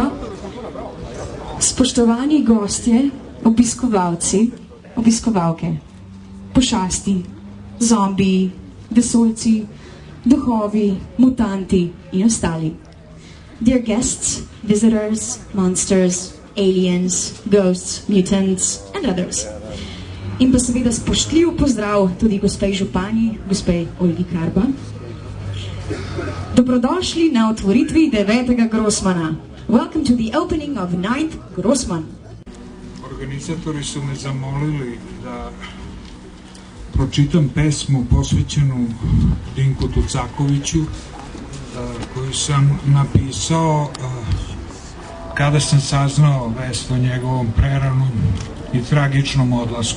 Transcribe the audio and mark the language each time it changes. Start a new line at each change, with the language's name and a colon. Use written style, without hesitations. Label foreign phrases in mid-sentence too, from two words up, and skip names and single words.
Slovenian: Spoštovani gostje, obiskovalci, obiskovalke, pošasti, zombiji, vesoljci, duhovi, mutanti in ostali.
English: Dear guests, visitors, monsters, aliens, ghosts, mutants and others.
Slovenian: In pa seveda spoštljiv pozdrav tudi gospej županji, gospej Olgi Karba. Dobrodošli na otvoritvi 9. Grossmana.
English: Welcome to the opening of 9th Grossman.
Serbian: Organizatori su me zamolili da pročitam pesmu posvećenu Dinku Tucakoviću, koju sam napisao kada sam saznao vest o njegovom preranom i tragičnom odlasku.